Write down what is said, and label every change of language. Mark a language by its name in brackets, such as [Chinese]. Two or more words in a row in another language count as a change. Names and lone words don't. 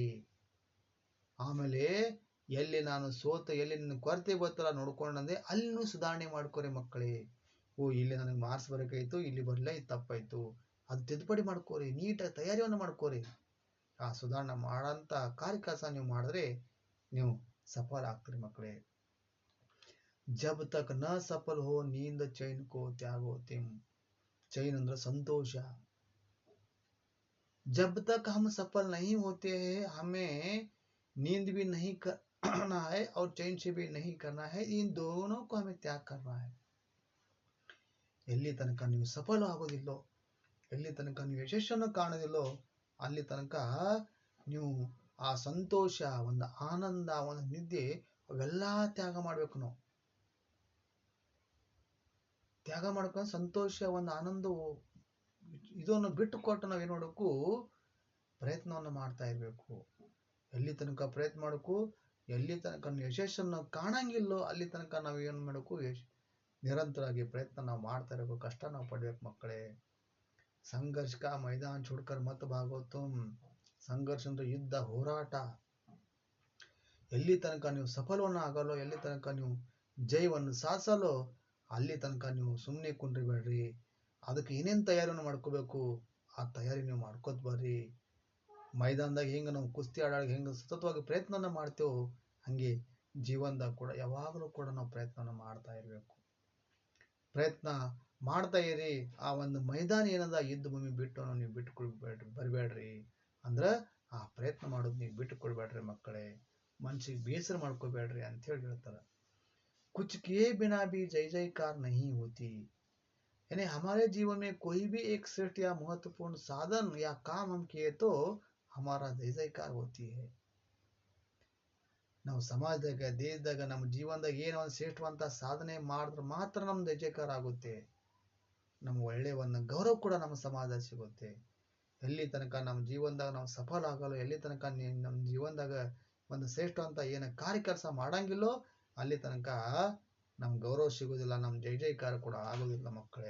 [Kannada] ಆಮೇಲೆ ಎಲ್ಲಿ ನಾನು ಸೋತ, ಎಲ್ಲಿ ನನ್ನ ಕೊರತೆ ಗೊತ್ತಲ್ಲ ನೋಡ್ಕೊಂಡಂದೆ ಅಲ್ಲಿ ಸುಧಾರಣೆ ಮಾಡ್ಕೋರಿ ಮಕ್ಕಳೇ. ಓ ಇಲ್ಲಿ ನನಗೆ ಮಾರ್ಕ್ಸ್ ಬರಕಾಯ್ತು, ಇಲ್ಲಿ ಬರಲ್ಲ, ಇದು ತಪ್ಪಾಯ್ತು, ಅದು ತಿದ್ದುಪಡಿ ಮಾಡ್ಕೋರಿ. ನೀಟಾಗಿ ತಯಾರಿಯನ್ನು ಮಾಡ್ಕೋರಿ. ಆ ಸುಧಾರಣೆ ಮಾಡಂತ ಕಾರ್ಯಕಲಾಸ ನೀವು ಮಾಡಿದ್ರೆ ನೀವು ಸಫಲ ಆಗ್ತೀರಿ ಮಕ್ಕಳೇ. [Hindi] जब तक न सफल हो नींद चैन को त्यागो तुम. [Kannada] चैन ಅಂದ್ರೆ ಸಂತೋಷ. [Hindi] जब तक हम सफल नहीं होते हैं हमें नींद भी नहीं करना है और चैन से भी नहीं करना है. इन दोनों को हमें त्याग करना है. [Kannada] ಎಲ್ಲಿ ತನಕ ನೀವು ಸಫಲ ಆಗೋದಿಲ್ಲೋ, ಎಲ್ಲಿ ತನಕ ನೀವು ಯಶಸ್ಸನ್ನು ಕಾಣೋದಿಲ್ಲೋ ಅಲ್ಲಿ ತನಕ ನೀವು ಆ ಸಂತೋಷ, ಒಂದು ಆನಂದ, ಒಂದು ನಿದ್ದೆ ಅವೆಲ್ಲ ತ್ಯಾಗ ಮಾಡ್ಬೇಕು. ನಾವು ತ್ಯಾಗ ಮಾಡ್ಕೊಂಡು ಸಂತೋಷ, ಒಂದು ಆನಂದವು ಇದನ್ನು ಬಿಟ್ಟು ಕೊಟ್ಟು ನಾವೇನು ಮಾಡಬೇಕು, ಪ್ರಯತ್ನವನ್ನು ಮಾಡ್ತಾ ಇರಬೇಕು. ಎಲ್ಲಿ ತನಕ ಪ್ರಯತ್ನ ಮಾಡಬೇಕು, ಎಲ್ಲಿ ತನಕ ಯಶಸ್ಸನ್ನು ಕಾಣಂಗಿಲ್ಲೋ ಅಲ್ಲಿ ತನಕ ನಾವು ಏನು ಮಾಡಬೇಕು, ನಿರಂತರವಾಗಿ ಪ್ರಯತ್ನ ನಾವು ಮಾಡ್ತಾ ಇರಬೇಕು, ಕಷ್ಟ ನಾವು ಪಡ್ಬೇಕು ಮಕ್ಕಳೇ. [Hindi] संघर्ष का मैदान छोड़कर मत भागो तुम. [Kannada] ಸಂಘರ್ಷ ಅಂದ್ರೆ ಯುದ್ಧ, ಹೋರಾಟ. ಎಲ್ಲಿ ತನಕ ನೀವು ಸಫಲವನ್ನು ಆಗಲ್ಲೋ, ಎಲ್ಲಿ ತನಕ ನೀವು ಜಯವನ್ನು ಸಾಧಿಸಲು ಅಲ್ಲಿ ತನಕ ನೀವು ಸುಮ್ಮನೆ ಕುಂಡ್ರಿಬೇಡ್ರಿ. ಅದಕ್ಕೆ ಏನೇನು ತಯಾರಿಯನ್ನು ಮಾಡ್ಕೋಬೇಕು ಆ ತಯಾರಿ ನೀವು ಮಾಡ್ಕೋತ ಬರ್ರಿ. ಮೈದಾನದಾಗ ಹೆಂಗೆ ನಾವು ಕುಸ್ತಿ ಆಡಾಗ ಹೆಂಗೆ ಸತತವಾಗಿ ಪ್ರಯತ್ನನ ಮಾಡ್ತೇವೆ, ಹಂಗೆ ಜೀವನದಾಗ ಕೂಡ ಯಾವಾಗಲೂ ಕೂಡ ನಾವು ಪ್ರಯತ್ನನ ಮಾಡ್ತಾ ಇರಬೇಕು. ಪ್ರಯತ್ನ ಮಾಡ್ತಾ ಇರಿ. ಆ ಒಂದು ಮೈದಾನ ಏನದ ಯುದ್ಧ ಭೂಮಿ ಬಿಟ್ಟು ನೀವು ಬಿಟ್ಟು ಕೊಡ್ಬೇಡ್ರಿ, ಬರಬೇಡ್ರಿ. ಅಂದ್ರೆ ಆ ಪ್ರಯತ್ನ ಮಾಡೋದು ನೀವು ಬಿಟ್ಟು ಕೊಡ್ಬೇಡ್ರಿ ಮಕ್ಕಳೇ. ಮನ್ಸಿಗೆ ಬೇಸರ ಮಾಡ್ಕೋಬೇಡ್ರಿ ಅಂತ ಹೇಳಿ ಹೇಳ್ತಾರೆ. [Hindi] कुछ किए बिना भी जय जयकार नहीं होती। यानी हमारे जीवन में कोई भी एक श्रेष्ठ या महत्वपूर्ण साधन या काम हम किए तो हमारा जय जयकार होती है. [Kannada] ನಾವು ಸಮಾಜದಾಗ ದೇಶದಾಗ ನಮ್ಮ ಜೀವನದಾಗ ಏನೋ ಒಂದು ಶ್ರೇಷ್ಠವಂತ ಸಾಧನೆ ಮಾಡಿದ್ರೆ ಮಾತ್ರ ನಮ್ಮ ಜಯ ಜಯಕಾರ ಆಗುತ್ತೆ. ನಮ್ಮ ಒಳ್ಳೆಯ ಒಂದು ಗೌರವ ಕೂಡ ನಮ್ಮ ಸಮಾಜ ಸಿಗುತ್ತೆ. ಎಲ್ಲಿ ತನಕ ನಮ್ಮ ಜೀವನದಾಗ ನಾವು ಸಫಲ ಆಗಲ್ಲ, ಎಲ್ಲಿ ತನಕ ನಮ್ಮ ಜೀವನದಾಗ ಒಂದು ಶ್ರೇಷ್ಠವಂತ ಏನು ಕಾರ್ಯ ಕೆಲಸ ಮಾಡಂಗಿಲ್ಲೋ ಅಲ್ಲಿ ತನಕ ನಮ್ ಗೌರವ ಸಿಗೋದಿಲ್ಲ, ನಮ್ ಜೈ ಜೈಕಾರ ಕೂಡ ಆಗೋದಿಲ್ಲ ಮಕ್ಕಳೇ.